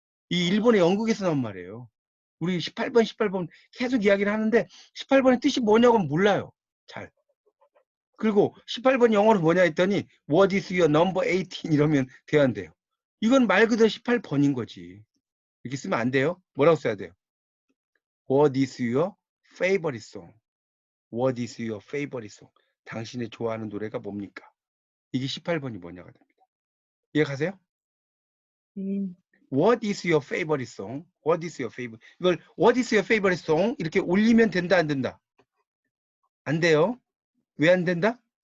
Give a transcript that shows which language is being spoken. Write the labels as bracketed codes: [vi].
[ko] 이 일본의 연극에서 나온 말이에요. 우리 18번 계속 이야기를 하는데 18번의 뜻이 뭐냐고 몰라요. 잘. 그리고 18번 영어로 뭐냐 했더니 [en] What is your number 18 [ko] 이러면 돼야 한대요. 이건 말 그대로 18번인 거지. 이렇게 쓰면 안 돼요. 뭐라고 써야 돼요? [en] What is your favorite song? What is your favorite song? [ko] 당신의 좋아하는 노래가 뭡니까? 이게 18번이 뭐냐가 됩니다. 이해가세요? [en] What is your favorite song? What is your favorite? [ko] 이걸 [en] What is your favorite song? [ko] 이렇게 올리면 된다 안 된다? 안 돼요. 왜 안 된다?